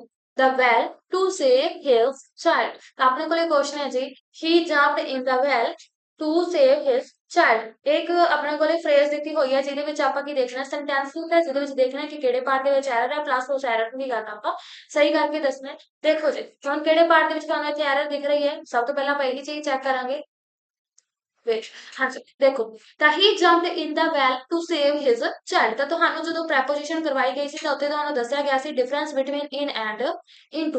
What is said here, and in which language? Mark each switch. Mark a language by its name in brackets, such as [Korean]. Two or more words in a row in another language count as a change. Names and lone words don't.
[English] the well to save his child [Punjabi] ਤਾਂ ਆਪਣੇ ਕੋਲੇ ਕੁਐਸਚਨ ਹੈ ਜੀ [English] he jumped in the well to save his child [Punjabi] ਇੱਕ ਆਪਣੇ ਕੋਲੇ ਫਰੇਜ਼ ਦਿੱਤੀ ਹੋਈ ਹੈ ਜਿਹਦੇ ਵਿੱਚ ਆਪਾਂ ਕੀ ਦੇਖਣਾ ਸੈਂਟੈਂਸ ਹੁੰਦਾ ਜਿਹਦੇ ਵਿੱਚ ਦੇਖਣਾ ਕਿ ਕਿਹੜੇ ਪਾਰਟ ਦੇ ਵਿੱਚ ਐਰਰ ਹੈ ਪਲੱਸ ਉਸ ਐਰਰ ਨੂੰ ਕੀ ਕਰਨਾ ਆਪਾਂ ਸਹੀ ਕਰਕੇ ਦੱਸਣਾ। ਦੇਖੋ ਜੀ ਹੁਣ ਕਿਹੜੇ ਪਾਰਟ ਦੇ ਵਿੱਚ ਤੁਹਾਨੂੰ ਇੱਥੇ ਐਰਰ ਦਿਖ ਰਹੀ ਹੈ ਸਭ ਤੋਂ ਪਹਿਲਾਂ ਪਹਿਲੀ ਚੀਜ਼ ਚੈੱਕ ਕਰਾਂਗੇ ਵੇਟ। ਹਾਂਜੀ, ਦੇਖੋ ਤਾਂ ਹੀ [English] jumped in the well to save his child [Punjabi] ਤਾਂ ਤੁਹਾਨੂੰ ਜਦੋਂ ਪ੍ਰੈਪੋਜੀਸ਼ਨ ਕਰਵਾਈ ਗਈ ਸੀ ਤਾਂ ਉੱਥੇ ਤੁਹਾਨੂੰ ਦੱਸਿਆ ਗਿਆ ਸੀ [English] difference between in and into.